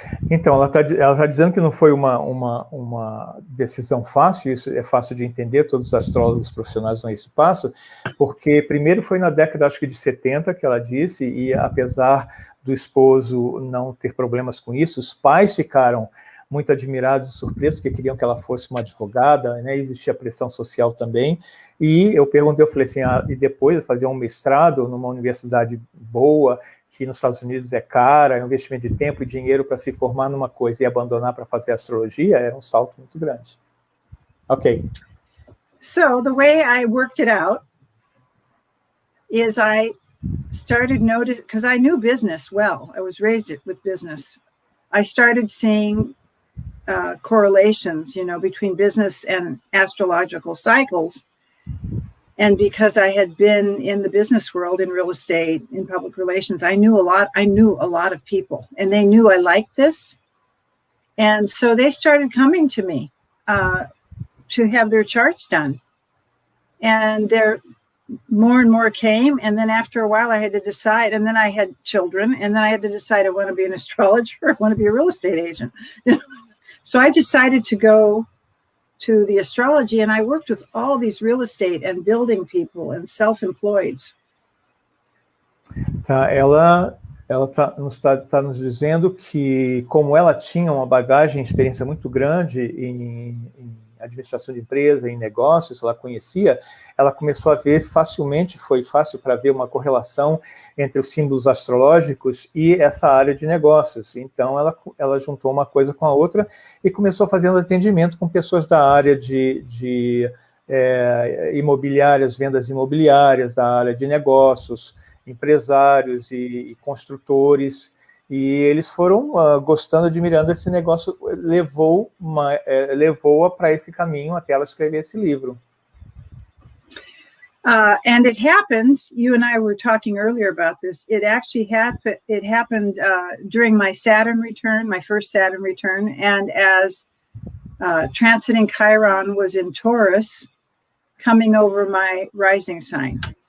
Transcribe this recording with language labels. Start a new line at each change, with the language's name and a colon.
Portuguese: Então, ela tá dizendo que não foi uma decisão fácil, isso é fácil de entender, todos os astrólogos profissionais dão esse passo, porque primeiro foi na década, acho que de 70, que ela disse, e apesar do esposo não ter problemas com isso, os pais ficaram muito admirados e surpresos, porque queriam que ela fosse uma advogada, né? Existia pressão social também, e eu falei assim, e depois de fazer um mestrado numa universidade boa, que nos Estados Unidos é cara, é um investimento de tempo e dinheiro para se formar numa coisa e abandonar para fazer astrologia, era um salto muito grande. Ok.
English: So the way I worked it out is I started noticing, because I knew business well, I was raised with business. I started seeing correlations, between business and astrological cycles. And because I had been in the business world, in real estate, in public relations, I knew a lot of people, and they knew I liked this. And so they started coming to me to have their charts done. And more and more came. And then after a while I had to decide, and then I had children, and then I had to decide, I want to be an astrologer, or I want to be a real estate agent. So I decided to go to the astrology, and I worked with all these real estate and building people and self-employeds.
Portuguese: Ela está nos dizendo que, como ela tinha uma bagagem, experiência muito grande em administração de empresa, em negócios, ela conhecia, ela começou a ver facilmente, foi fácil para ver uma correlação entre os símbolos astrológicos e essa área de negócios. Então, ela juntou uma coisa com a outra e começou fazendo atendimento com pessoas da área de imobiliárias, vendas imobiliárias, da área de negócios, empresários e construtores, e eles foram gostando, admirando esse negócio, levou-a para esse caminho até ela escrever esse livro.
English: And it happened, you and I were talking earlier about this, it happened during my Saturn return, my first Saturn return, and as transiting Chiron was in Taurus, coming over my rising sign.